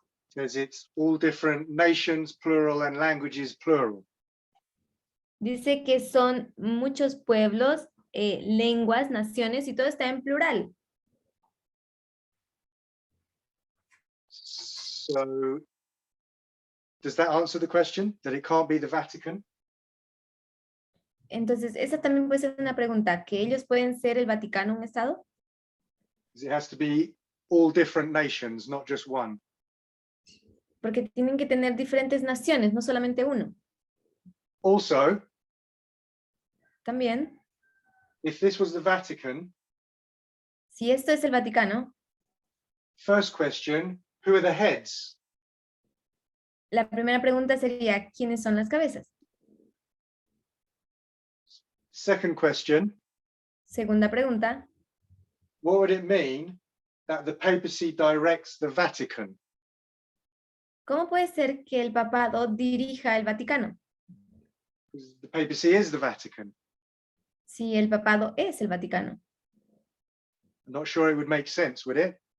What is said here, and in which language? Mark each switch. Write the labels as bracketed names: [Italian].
[English] says it's all different nations, plural, and languages, plural. [Spanish] dice que son muchos pueblos, lenguas, naciones y todo está en plural. [English] So does that answer the question, that it can't be the Vatican? [Spanish] Entonces, esa también puede ser una pregunta, ¿que ellos pueden ser el Vaticano un estado? [English] 'Cause it has to be all different nations, not just one. [Spanish] Porque tienen que tener diferentes naciones, no solamente uno. [English] Also, [Spanish] También, [English] if this was the Vatican, [Spanish] si esto es el Vaticano, [English] first question, who are the heads? [Spanish] la primera pregunta sería, ¿quiénes son las cabezas? [English] Second question, [Spanish] Segunda pregunta, [English] what would it mean that the papacy directs the Vatican? [Spanish] ¿cómo puede ser que el papado dirija el Vaticano? [English] 'Cause the papacy is the Vatican. [Spanish] Si el papado es el Vaticano. [English] I'm not sure it would make sense, would it?